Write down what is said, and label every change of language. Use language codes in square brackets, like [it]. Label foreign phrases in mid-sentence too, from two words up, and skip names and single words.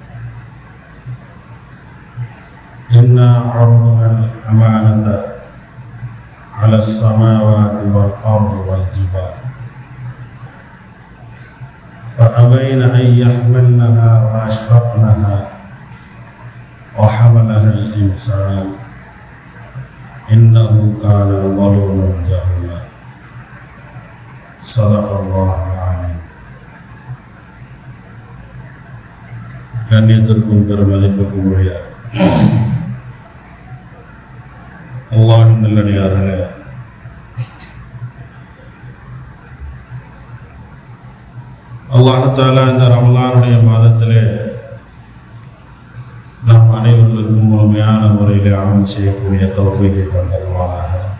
[ar] إنا عرضنا الأمانة على السماوات والأرض والجبال فأبين أن يحملنها وأشفقنها وحملها الإنسان إنه كان ظلوما جهولا. صدق الله العظيم. [ta] கண்ணியத்திற்கும் பெருமதிப்புக்கும் உரிய அல்லாஹ்வின் நல்லடியார்களே, [ar] الله تعالى [ta] இந்த ரமலானுடைய மாதத்திலே நாம் அனைவர்களுக்கும் முழுமையான முறையில் அமல் செய்யக்கூடிய தௌஃபீகை தந்தருவானாக.